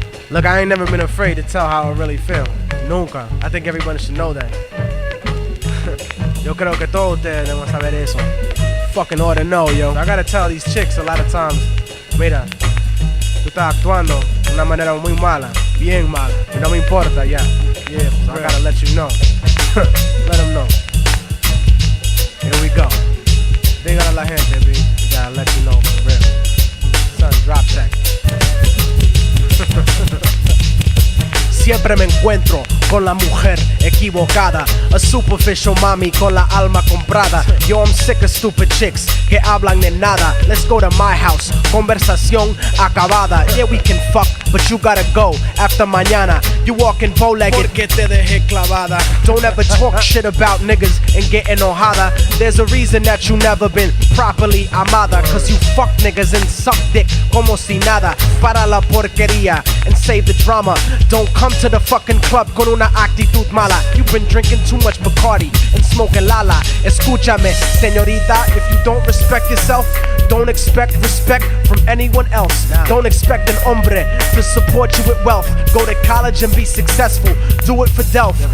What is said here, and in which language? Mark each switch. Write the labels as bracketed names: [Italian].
[English] Look, I ain't never been afraid to tell how I really feel. [Spanish] Nunca. [English] I think everybody should know that. [Spanish] Yo creo que todos ustedes deben saber eso. [English] Fucking ought to know, yo. I gotta tell these chicks a lot of times, [Spanish] mira, tú estás actuando de una manera muy mala, bien mala, y no me importa, ya. [English] Yeah, so I gotta let you know. Let them know. Here we go. [Spanish] Dígale a la gente, B. [English] We gotta let you know for real. Son, drop that. [Spanish] Siempre me encuentro con la mujer equivocada, [English] a superficial [Spanish] mami con la alma comprada. [English] Yo, I'm sick of stupid chicks [Spanish] que hablan de nada. [English] Let's go to my house, [Spanish] conversación acabada. [English] Yeah, we can fuck, but you gotta go after [Spanish] mañana. [English] You walking bow-legged [Spanish] porque te dejé clavada. [English] Don't ever talk shit about niggas and get [Spanish] enojada. [English] There's a reason that you never been properly [Spanish] amada, [English] cause you fuck niggas and suck dick [Spanish] como si nada. Para la porquería [English] and save the drama. Don't come to the fucking club [Spanish] con una actitud mala. [English] You've been drinking too much Bacardi and smoking Lala. [Spanish] Escúchame, señorita, [English] if you don't respect yourself, don't expect respect from anyone else. Don't expect an [Spanish] hombre [English] to support you with wealth. Go to college and be successful, do it for Delph.